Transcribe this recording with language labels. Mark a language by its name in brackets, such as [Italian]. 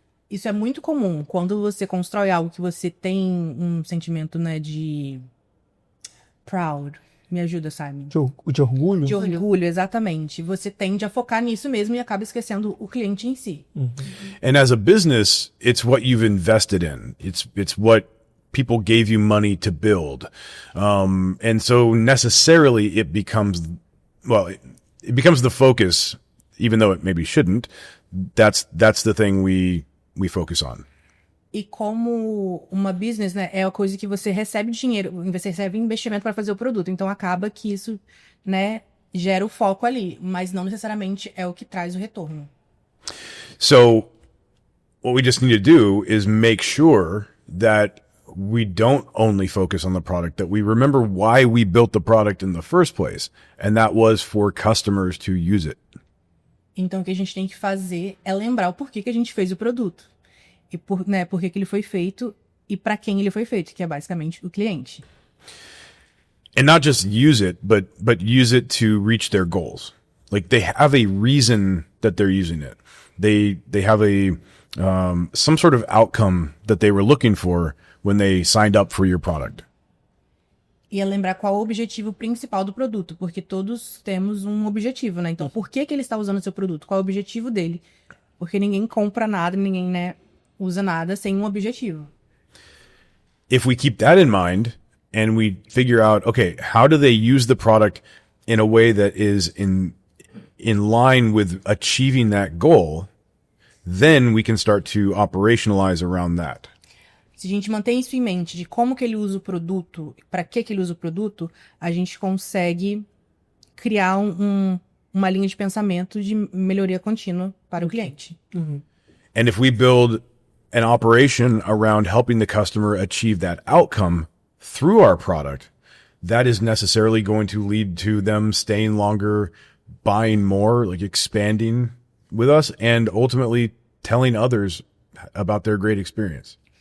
[Portuguese] Isso é muito comum. Quando você constrói algo que você tem um sentimento, né, de proud. Me ajuda, Simon. De orgulho? De orgulho, exatamente. Você tende a focar nisso mesmo e acaba esquecendo o cliente em si. [English] And as a business, it's what you've invested in. It's what people gave you money to build. And so necessarily it becomes the focus, even though it maybe shouldn't. That's the thing we focus on. [Portuguese] E como uma business, né, é a coisa que você recebe dinheiro, você recebe investimento para fazer o produto. Então acaba que isso, né, gera o foco ali, mas não necessariamente é o que traz o retorno. [English] So what we just need to do is make sure that we don't only focus on the product, that we remember why we built the product in the first place, and that was for customers to use it. [Portuguese] Então o que a gente tem que fazer é lembrar o porquê que a gente fez o produto. E por que ele foi feito e para quem ele foi feito, que é basicamente o cliente. [English] And not just use it, but use it to reach their goals. Like they have a reason that they're using it. They have some sort of outcome that they were looking for when they signed up for your product. [Portuguese] E é lembrar qual é o objetivo principal do produto, porque todos temos um objetivo, né? Então, por que ele está usando o seu produto? Qual é o objetivo dele? Porque ninguém compra nada, ninguém, né, usa nada sem um objetivo. [English] If we keep that in mind and we figure out, okay, how do they use the product in a way that is in line with achieving that goal, then we can start to operationalize around that. [Portuguese] Se a gente mantém isso em mente, de como que ele usa o produto, para que ele usa o produto, a gente consegue criar uma linha de pensamento de melhoria contínua para o cliente. [English] And if we build an operation around helping the customer achieve that outcome through our product, that is necessarily going to lead to them staying longer, buying more, like expanding with us, and ultimately telling others about their great experience.